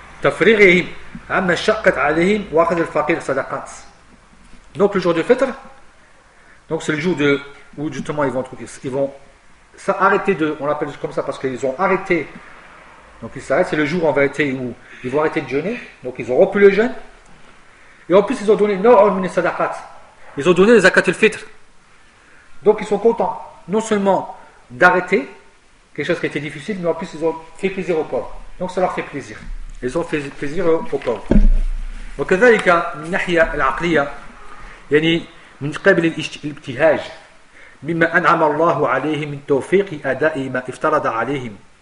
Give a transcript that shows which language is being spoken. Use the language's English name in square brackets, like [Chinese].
[Arabic] تفريغهم عما شقت عليهم واخذ الفقير صدقات. [French] Donc le jour du fêtre, donc c'est le jour de où justement ils vont s'arrêter de, on l'appelle comme ça parce qu'ils ont arrêté, donc ils s'arrêtent, c'est le jour en vérité où ils vont arrêter de jeûner, donc ils ont rompu le jeûne, et en plus ils ont donné non sadaqat, ils ont donné les zakat al fitr, donc ils sont contents non seulement d'arrêter quelque chose qui était difficile, mais en plus ils ont fait plaisir aux pauvres, donc ça leur fait plaisir. Ils ont fait plaisir aux pauvres. [Arabic] وكذلك من ناحية العقلية يعني من قبل الابتهاج مما أنعم الله عليه من توفيق أداء ما افترض عليهم.